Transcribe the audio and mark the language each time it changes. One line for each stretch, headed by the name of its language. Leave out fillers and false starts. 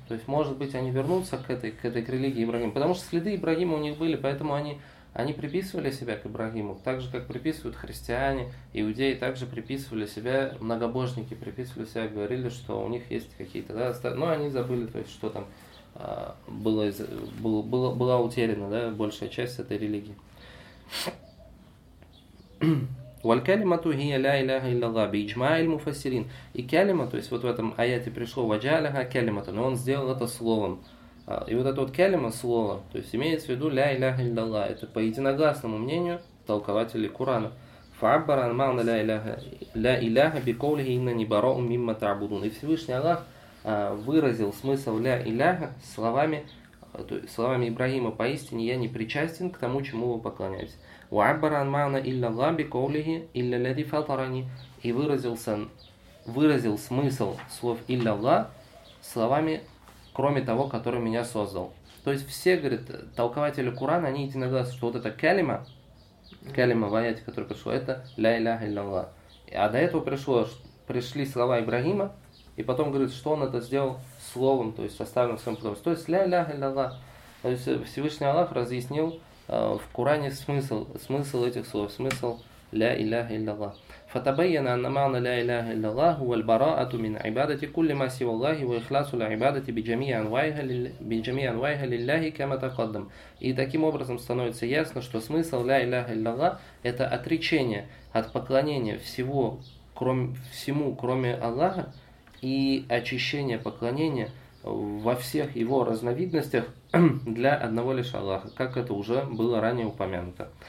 Russian: То есть, может быть, они вернутся к этой религии Ибрагима. Потому что следы Ибрагима у них были, поэтому они приписывали себя к Ибрагиму. Так же, как приписывают христиане, иудеи, также приписывали себя, многобожники приписывали себя, говорили, что у них есть какие-то... Да, но они забыли, то есть, что там была утеряна, да, большая часть этой религии.
Arabic: والكلمة هي لا إله إلا الله بإجماع المفسرين.
Russian: И كلمة, то есть вот в этом аяте пришло
Arabic: وجعلها كلمة,
Russian: но он сделал это словом. И вот это вот كلمة, слово, то есть имеется в виду
Arabic: لا إله إلا الله.
Russian: Это по единогласному мнению толкователей Курана.
Arabic: فعبر عن معنى لا إله بقوله إنني براء مما تعبدون.
Russian: И Всевышний Аллах выразил смысл
Arabic: لا إله
Russian: словами, то есть словами Ибрагима: поистине я не причастен к тому, чему вы поклоняетесь.
Arabic: وعبر عن معنى إلا الله بقوله إلا الذي فطرني.
Russian: И выразил смысл слов
Arabic: إلا الله
Russian: словами: кроме того, который меня создал. То есть все, говорят, толкователи Курана, они единогласны, что вот эта калима в аяте, которая пришла, это ля иляха илляллах. А до этого пришли слова Ибрагима, и потом говорит, что он это сделал словом, то есть оставил в своем потомстве. То есть ля иляха илляллах. То есть Всевышний Аллах разъяснил в Куране смысл этих слов, смысл ля иляха илляллах.
Arabic: فتبين أن معنى لا إله إلا الله هو البراءة من عبادة كل ما سوى الله وإخلاص العبادة بجميع أنواعها لله كما تقدم.
Russian: И таким образом становится ясно, что смысл
Arabic: لا إله إلا الله
Russian: — это отречение от поклонения всему кроме Аллаха и очищение поклонения во всех его разновидностях для одного лишь Аллаха, как это уже было ранее упомянуто.